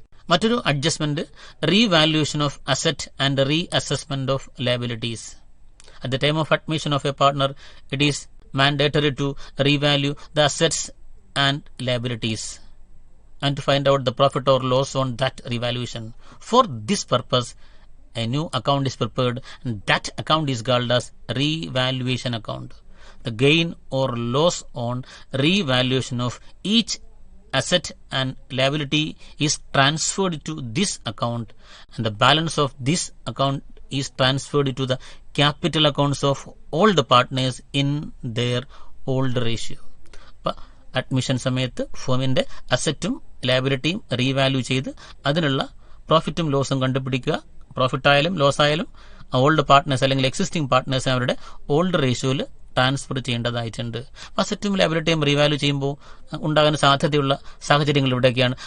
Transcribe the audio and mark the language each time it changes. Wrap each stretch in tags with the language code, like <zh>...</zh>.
<en>മറ്റൊരു adjustment revaluation of asset and reassessment of liabilities. At the time of admission of a partner it is mandatory to revalue the assets and liabilities and to find out the profit or loss on that revaluation. For this purpose, a new account is prepared and that account is called as revaluation account. The gain or loss on revaluation of each asset and liability is transferred to this account and the balance of this account is transferred to the capital accounts of all the partners in their old ratio.</en> <ml>Admission സമയത്ത് ഫേമിന്റെ അസറ്റും ലയബിലിറ്റിയും revalue ചെയ്ത് അതിനുള്ള പ്രോഫിറ്റും ലോസും കണ്ടുപിടിക്കുക. Profit ആയാലും loss ആയാലും old partners അല്ലെങ്കിൽ existing partners അവരുടെ old റേഷ്യോയിൽ transfer ചെയ്യേണ്ടതായിട്ടുണ്ട്. അസറ്റും ലയബിലിറ്റിയും revalue ചെയ്യുമ്പോൾ ഉണ്ടാകാൻ സാധ്യതയുള്ള സാഹചര്യങ്ങൾ ഇവിടെയൊക്കെയാണ്.</ml>